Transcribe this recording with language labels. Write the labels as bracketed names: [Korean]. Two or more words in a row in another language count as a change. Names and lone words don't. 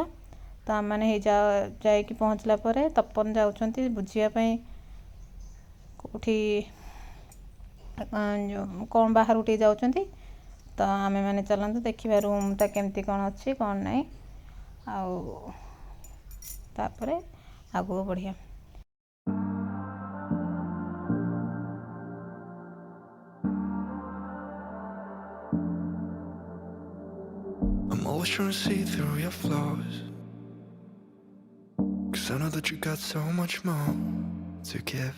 [Odia] ତ ଆମେମାନେ ଯାଇକି ପହଞ୍ଚିଲା ପରେ ତପନ ଯାଉଛନ୍ତି ବୁଝିବା ପାଇଁ କେଉଁଠି କ'ଣ ବାହାରକୁ ଟିକେ ଯାଉଛନ୍ତି। ତ ଆମେମାନେ ଚାଲନ୍ତୁ ଦେଖିବା ରୁମ୍ଟା କେମିତି କ'ଣ ଅଛି, କ'ଣ ନାହିଁ। ଆଉ ତାପରେ ଆଗକୁ ବଢ଼ିବା। [English] I'm always trying to see through your flaws, 'cause I know that you got so much more to give.